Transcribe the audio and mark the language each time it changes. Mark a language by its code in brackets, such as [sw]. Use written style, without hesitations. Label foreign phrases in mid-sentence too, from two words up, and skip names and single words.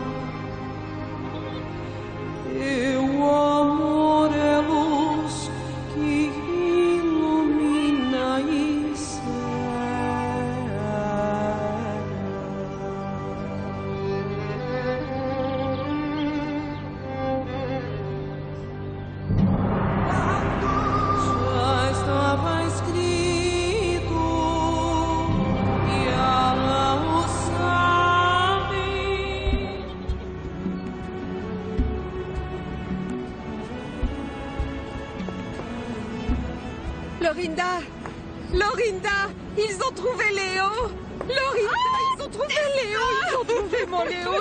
[pt] teu amor é luz que ilumina e já estava escrito e ela o sabe. [fr] Lorinda! Lorinda! Ils ont trouvé Léo! Lorinda! Ils ont trouvé Léo! Ils ont trouvé mon Léo!